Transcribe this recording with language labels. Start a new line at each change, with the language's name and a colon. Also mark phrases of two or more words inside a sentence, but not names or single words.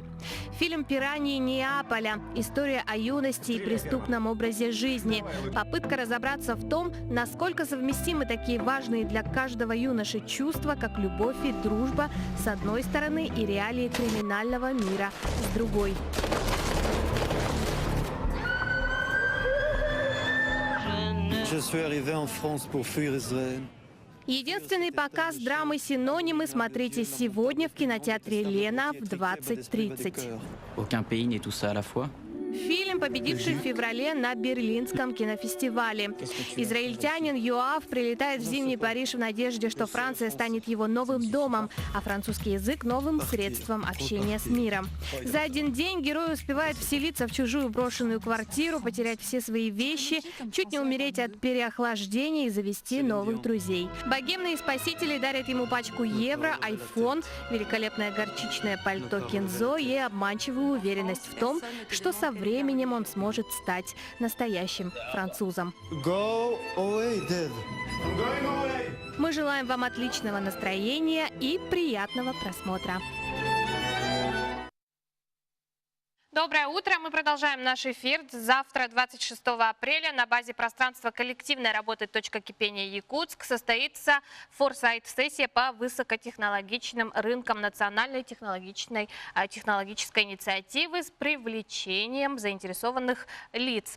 Russian: Фильм «Пираньи Неаполя». История о юности и преступном образе жизни. Попытка разобраться в том, насколько совместимы такие важные для каждого юноши чувства, как любовь и дружба с одной стороны и реалии криминального мира с другой.
French: Je suis arrivé en France pour fuir Israël.
Russian: Единственный показ драмы «Синонимы» смотрите сегодня в кинотеатре «Лена» в 20:30.
French: Aucun pays n'est tout ça à la fois.
Russian: Фильм, победивший в феврале на Берлинском кинофестивале. Израильтянин Йоав прилетает в зимний Париж в надежде, что Франция станет его новым домом, а французский язык – новым средством общения с миром. За один день герой успевает вселиться в чужую брошенную квартиру, потерять все свои вещи, чуть не умереть от переохлаждения и завести новых друзей. Богемные спасители дарят ему пачку евро, айфон, великолепное горчичное пальто Кензо и обманчивую уверенность в том, что со временем он сможет стать настоящим французом.
English: Go away, Dad.
Russian: Мы желаем вам отличного настроения и приятного просмотра. Доброе утро. Мы продолжаем наш эфир. Завтра, 26 апреля, на базе пространства коллективной работы «Точка кипения Якутск» состоится форсайт-сессия по высокотехнологичным рынкам национальной технологической инициативы с привлечением заинтересованных лиц.